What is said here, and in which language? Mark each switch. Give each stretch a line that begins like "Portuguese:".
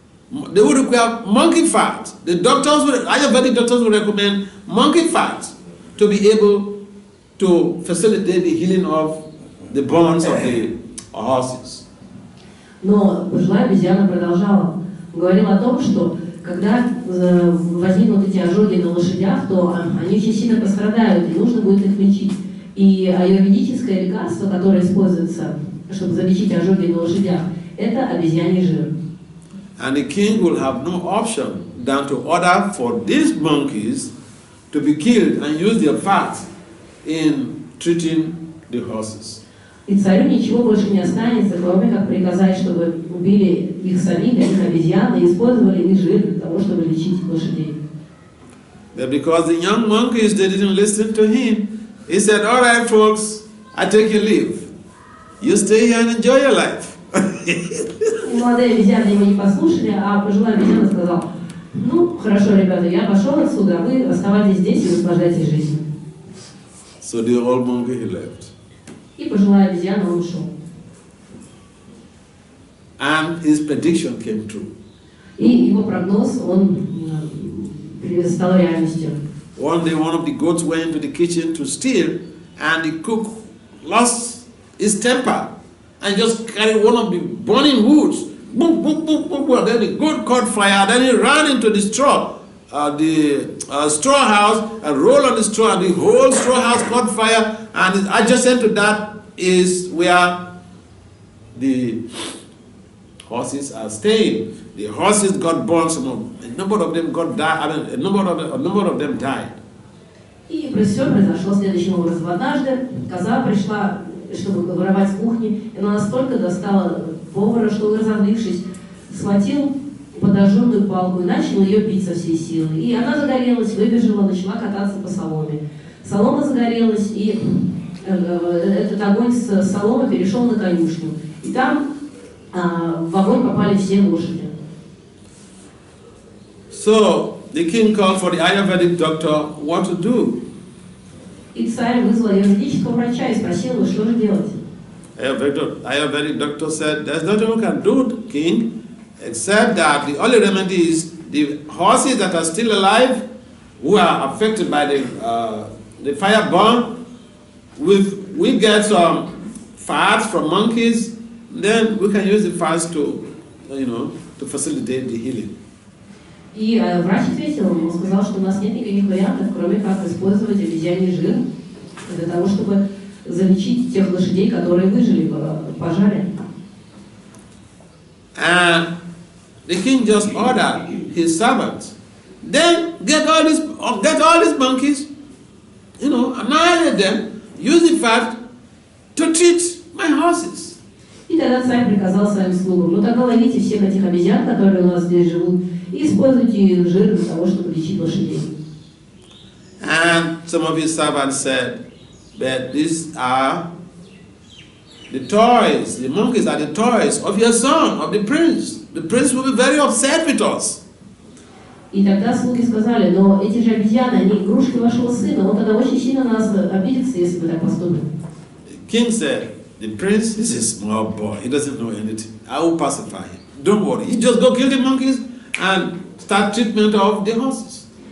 English: They would require monkey fat. The Ayurvedic doctors would recommend monkey fat to be able to facilitate the healing of the burns of the horses.
Russian: Но пожилая обезьяна продолжала. Говорила о том, что когда возникнут эти ожоги на лошадях, то они очень сильно пострадают, и нужно будет их лечить. И аюрведическое лекарство, которое используется, чтобы залечить ожоги на лошадях, это обезьяний жир.
English: And the king will have no option than to order for these monkeys to be killed and use their fat in treating the horses.
Russian: И царю ничего больше не останется, кроме как приказать, чтобы убили их самих, этих обезьян, и использовали их жир для того, чтобы лечить лошадей.
English: But because the young monkeys, they didn't listen to him, he said, all right, folks, I take your leave. You stay here and enjoy your life.
Russian: И молодые обезьяны его не послушали, а пожилая обезьяна сказала, ну, хорошо, ребята, я пошел отсюда, а вы оставайтесь здесь и наслаждайтесь жизнью.
English: So the old monkey, he left.
Russian: И пожилая обезьяна, он ушел.
English: And his prediction came true.
Russian: И его прогноз, он стал реальностью.
English: One day, one of the goats went into the kitchen to steal, and the cook lost his temper and just carried one of the burning woods. Boom, boom, boom, boom, boom. Then the goat caught fire. Then he ran into the straw house, and rolled on the straw, and the whole straw house caught fire. And adjacent to that is where the horses are staying. The horses got burned. A number of them died. A number of them died.
Russian: И все произошло следующим образом. Однажды коза пришла, чтобы воровать с кухни, и она настолько достала повара, что, разозлившись, схватил подожженную палку и начал ее бить со всей силы. И она загорелась, выбежала, начала кататься по соломе. Солома загорелась, и этот огонь с соломы перешел на конюшню. И там в огонь попали все лошади.
English: So the king called for the Ayurvedic doctor what to do.
Russian: И царь вызвал аюрведического врача и спросил его, что же делать.
English: Ayurvedic doctor said, there's nothing we can do, king, except that the only remedy is the horses that are still alive, who are affected by the fire burn, we get some fats from monkeys, then we can use the fats to facilitate the healing.
Russian: И врач ответил, он сказал, что у нас нет никаких вариантов, кроме как использовать обезьяний жир для того, чтобы залечить тех лошадей, которые выжили в пожаре.
English: And the king just ordered his servants, then get all these monkeys, annihilate them, use the fat to treat my horses.
Russian: И тогда царь приказал своим слугам, ну тогда ловите всех этих обезьян, которые у нас здесь живут, и используйте их жир для того, чтобы лечить лошадей.
English: And some of his servants said that these are the toys, the monkeys are the toys of your son, of the prince. The prince will be very upset with us.
Russian: И тогда слуги сказали, но эти же обезьяны, они игрушки вашего сына, он тогда очень сильно на нас обидится, если мы так поступим.
English: The king said, the prince is a small boy, he doesn't know anything. I will pacify him. Don't worry, you just go kill the monkeys and start treatment of the horses.